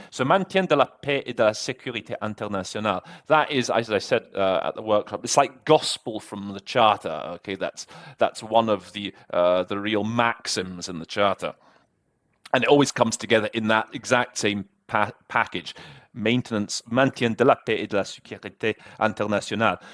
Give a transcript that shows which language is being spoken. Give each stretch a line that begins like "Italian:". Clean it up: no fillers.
French: So maintien de la paix et de la sécurité internationale.
English: That is, as I said at the workshop, it's like gospel from the Charter. Okay, that's one of the real maxims in the Charter. And it always comes together in that exact same package.
French: Maintenance, maintien de la paix et de la sécurité internationale.